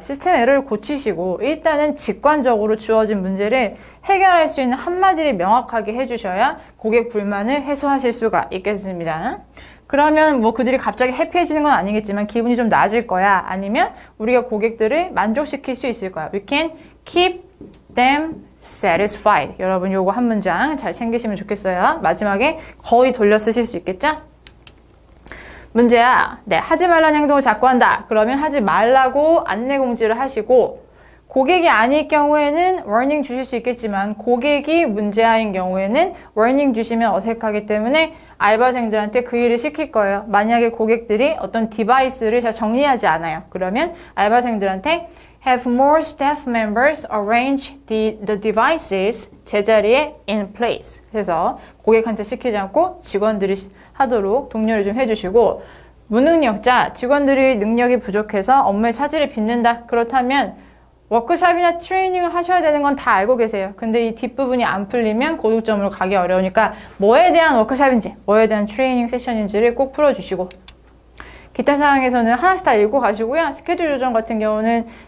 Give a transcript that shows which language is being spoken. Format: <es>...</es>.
<ko>시스템 에러를 고치시고 일단은 직관적으로 주어진 문제를 해결할 수 있는 한마디를 명확하게 해주셔야 고객 불만을 해소하실 수가 있겠습니다. 그러면 그들이 갑자기 해피해지는 건 아니겠지만 기분이 좀 나아질 거야. 아니면 우리가 고객들을 만족시킬 수 있을 거야.</ko> <en>We can keep them satisfied.</en> <ko>여러분 요거 한 문장 잘 챙기시면 좋겠어요. 마지막에 거의 돌려 쓰실 수 있겠죠? 문제야. 네, 하지 말라는 행동을 자꾸 한다. 그러면 하지 말라고 안내 공지를 하시고 고객이 아닐 경우에는 워닝 주실 수 있겠지만 고객이 문제아인 경우에는 워닝 주시면 어색하기 때문에 알바생들한테 그 일을 시킬 거예요. 만약에 고객들이 어떤 디바이스를 잘 정리하지 않아요. 그러면 알바생들한테</ko> <en>have more staff members arrange the devices</en> <ko>제자리에</ko> <en>in place.</en> <ko>그래서 고객한테 시키지 않고 직원들이 하도록 독려를 좀 해주시고 무능력자, 직원들이 능력이 부족해서 업무의 차질을 빚는다. 그렇다면 워크숍이나 트레이닝을 하셔야 되는 건 다 알고 계세요. 근데 이 뒷부분이 안 풀리면 고득점으로 가기 어려우니까 뭐에 대한 워크숍인지, 뭐에 대한 트레이닝 세션인지를 꼭 풀어주시고 기타 사항에서는 하나씩 다 읽고 가시고요. 스케줄 조정 같은 경우는</ko>